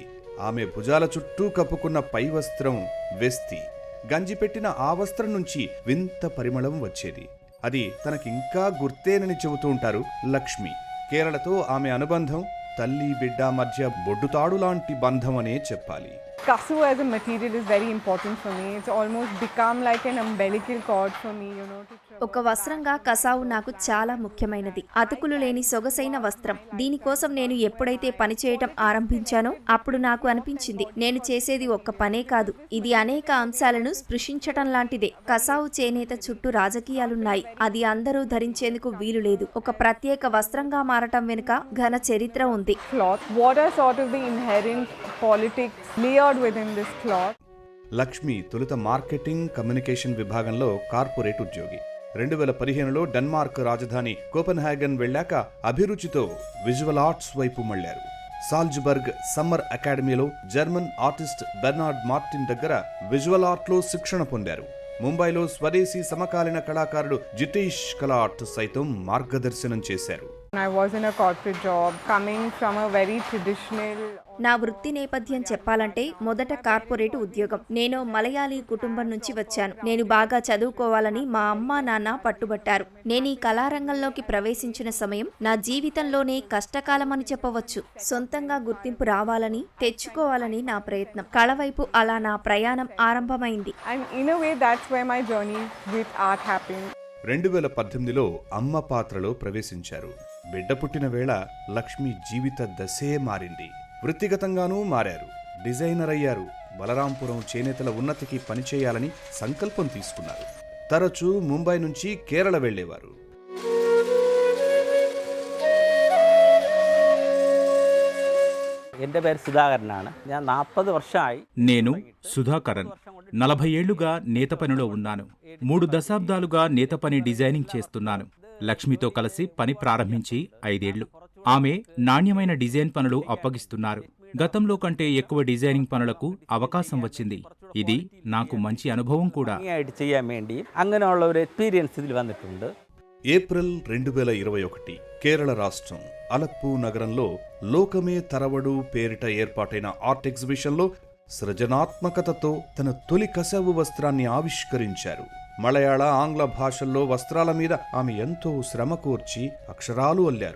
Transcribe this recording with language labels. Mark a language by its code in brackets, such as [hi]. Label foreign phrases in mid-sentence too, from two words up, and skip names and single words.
[te] ఆమె భుజాల చుట్టూ కప్పుకున్న పై వస్త్రం వెస్తి. గంజిపెట్టిన ఆ వస్త్రం నుంచి వింత పరిమళం వచ్చేది. అది తనకింకా గుర్తేనని చెబుతూ ఉంటారు లక్ష్మి. కేరళతో ఆమె అనుబంధం తల్లి బిడ్డ మధ్య బొడ్డుతాడు లాంటి బంధం అనే చెప్పాలి. [en] Kasavu as a material is very important for me. It's almost become like an umbilical cord for me, [te] ఒక వస్త్రంగా కసావు నాకు చాలా ముఖ్యమైనది. అతుకులు లేని సొగసైన వస్త్రం. దీనికోసం నేను ఎప్పుడైతే పని చేయటం ఆరంభించానో అప్పుడు నాకు అనిపించింది, నేను చేసేది ఒక్క పనే కాదు, ఇది అనేక అంశాలను స్పృశించటం లాంటిదే. కసావు చేనేత చుట్టూ రాజకీయాలున్నాయి. అది అందరూ ధరించేందుకు వీలు లేదు. ఒక ప్రత్యేక వస్త్రంగా మారటం వెనుక ఘన చరిత్ర ఉంది. [en] What are sort of the inherent politics layered within this cloth? [te] లక్ష్మి తొలుత [en] marketing communication [te] విభాగంలో కార్పొరేట్ ఉద్యోగి. 2015లో డెన్మార్క్ రాజధాని కోపెన్హాగన్ వెళ్ళాక అభిరుచితో [en] visual arts [te] వైపు మళ్లారు. సాల్జ్బర్గ్ సమ్మర్ అకాడమీలో [en] German artist [te] బెర్నార్డ్ మార్టిన్ దగ్గర [en] visual artlo [te] శిక్షణ పొందారు. ముంబైలో స్వదేశీ సమకాలీన కళాకారుడు జితేష్ కలాట్ సైతం మార్గదర్శనం చేశారు. [en] I was in a corporate job, coming from a very traditional. [te] నా వృత్తి నేపథ్యం చెప్పాలంటే మొదట కార్పొరేట్ ఉద్యోగం. నేను మలయాళీ కుటుంబం నుంచి వచ్చాను. నేను బాగా చదువుకోవాలని మా అమ్మ నాన్న పట్టుబట్టారు. నేను ఈ కళారంగంలోకి ప్రవేశించిన సమయం నా జీవితంలోనే కష్టకాలమని చెప్పవచ్చు. సొంతంగా గుర్తింపు రావాలని, తెచ్చుకోవాలని నా ప్రయత్నం. కళ వైపు అలా నా ప్రయాణం ఆరంభమైంది. [en] And in a way, that's where my journey with art happened. [te] 2018లో అమ్మ పాత్రలో ప్రవేశించారు. బిడ్డ పుట్టిన వేళ లక్ష్మి జీవిత దశే మారింది. వృత్తిగతంగానూ మారారు. డిజైనర్ అయ్యారు. బలరాంపురం చేనేతల ఉన్నతికి పనిచేయాలని సంకల్పం తీసుకున్నారు. తరచూ ముంబై నుంచి కేరళ వెళ్లేవారు. [ml] എൻ്റെ പേര് സുധാകരനാണ്. ഞാൻ 40 വർഷമായി. [te] నేను సుధాకరన్. 40 ఏళ్లుగా నేత పనిలో ఉన్నాను. 3 దశాబ్దాలుగా నేత పని డిజైనింగ్ చేస్తున్నాను. లక్ష్మితో కలిసి పని ప్రారంభించి 5 ఏళ్లు. ఆమె నాణ్యమైన డిజైన్ పనులు అప్పగిస్తున్నారు. గతంలో కంటే ఎక్కువ డిజైనింగ్ పనులకు అవకాశం వచ్చింది. ఇది నాకు మంచి అనుభవం కూడా. [ml] ഭംഗിയായിട്ട് ചെയ്യാൻ വേണ്ടി അങ്ങനെയുള്ള ഒരു എക്സ്പീരിയൻസ് ഇതിൽ വന്നിട്ടുണ്ട്. [te] ఏప్రిల్ 2021 కేరళ రాష్ట్రం అలప్పు నగరంలో లోకమే తరవడు పేరిట ఏర్పాటైన [en] art exhibitionlo [te] సృజనాత్మకతతో తన తొలి కసవు వస్త్రాన్ని ఆవిష్కరించారు. మలయాళ, ఆంగ్ల భాషల్లో వస్త్రాల మీద ఆమె ఎంతో శ్రమ కోర్చి అక్షరాలు అల్లారు.